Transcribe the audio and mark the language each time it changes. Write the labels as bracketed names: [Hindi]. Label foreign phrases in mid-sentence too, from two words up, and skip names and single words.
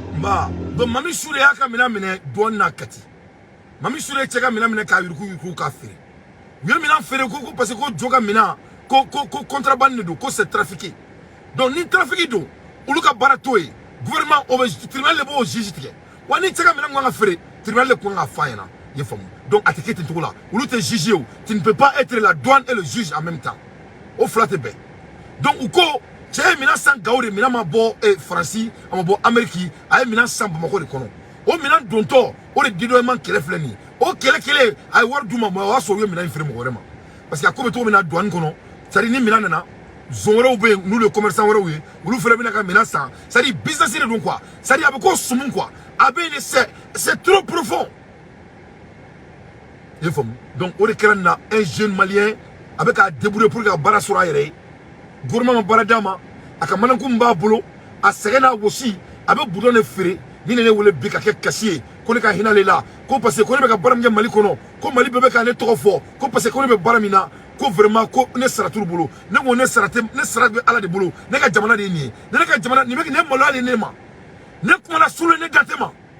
[Bambara] ba donc Mami Sure y'a ka minɛn minɛ dɔɔni n'a kati Mami Sure cɛ ka minɛn minɛ k'a yuruku k'a feere u ye minɛn feere ko [French] parce que [Bambara] ko jo ka minɛn ko contrabande de don ko [French] c'est trafiqué [Bambara] donc ni trafiqué don olu ka baara t'o ye gouvernement o bɛ tribunal de b'o juge tigɛ wa ni cɛ ka minɛn kan ka feere tribunal de kun kan ka f'a ɲɛna i ye faamu donc a tɛ kɛ ten cogo la olu tɛ juge o [French] tu ne peux pas être la douane et le juge en même temps [Bambara] o fila tɛ bɛn donc u ko cɛ ye minɛn san gawo de minɛn ma bɔ faransi a ma bɔ amérique a ye minɛn san bamako de kɔnɔ o minɛn dontɔ o de dédommagement kɛlɛ filɛ nin ye o kɛlɛ kelen a ye wari d'u ma mais o y'a sɔrɔ u ye minɛn in feere mɔgɔ wɛrɛ ma [French] parce que [Bambara] a ko bɛ cogo min na douane kɔnɔ [French] c'est à dire [Bambara] ni minɛn nana zon wɛrɛw bɛ yen n'olu ye commerçant wɛrɛw ye olu fana bɛna ka minɛn san [French] c'est à dire [Bambara] business de don [French] quoi c'est à dire [Bambara] a bɛ ko sumu quoi a bɛ yen [French] c'est trop profond [Bambara] i ye faamu donc o de kɛra nin na [French] un jeune malien [Bambara] a bɛ k'a débrouiller [French] pour que [Bambara] ka baara sɔrɔ a yɛrɛ ye gouvernement ma baara d'a ma a ka manako min b'a bolo a sɛgɛn n'a wɔsi a bɛ budon de feere ni ne wele bi ka kɛ kasi ye ko ne ka hinɛ ale la ko [French] parce que [Bambara] ko ne bɛ ka baara min kɛ mali kɔnɔ ko mali bɛɛ bɛ ka ne tɔgɔ fɔ ko [French] parce que [Bambara] ko ne bɛ baara min na ko vraiment ko ne sara t'u bolo ne ko ne sara bɛ ala de bolo ne ka jamana de ye nin ye ne ka jamana nin bɛ ne maloya de ne ma ne kumana sulu ne dante ma